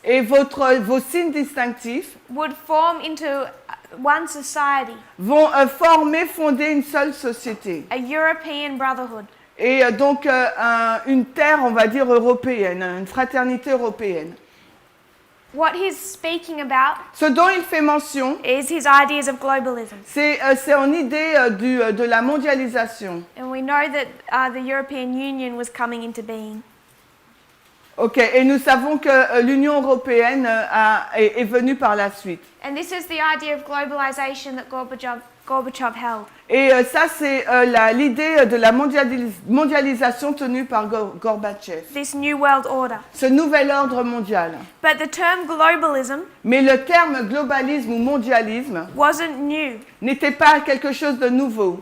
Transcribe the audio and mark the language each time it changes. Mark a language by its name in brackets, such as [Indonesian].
[French] et vos signes distinctifs, [English] would form into one society, [French] vont fonder une seule société. [English] a European brotherhood. [French] Et donc une terre, on va dire, européenne, une fraternité européenne. [English] What he's speaking about [French] Ce dont il fait mention, [English] is his ideas of globalism. [French] c'est en idée de la mondialisation. [English] And we know that the European Union was coming into being. [French] Ok, et nous savons que l'Union européenne est venue par la suite. [English] And this is the idea of globalization that Gorbachev held. [French] Et ça, c'est l'idée de la mondialisation tenue par Gorbatchev. [English] This new world order. [French] Ce nouvel ordre mondial. [English] But the term globalism [French] Mais le terme globalisme ou mondialisme [English] wasn't new. [French] n'était pas quelque chose de nouveau.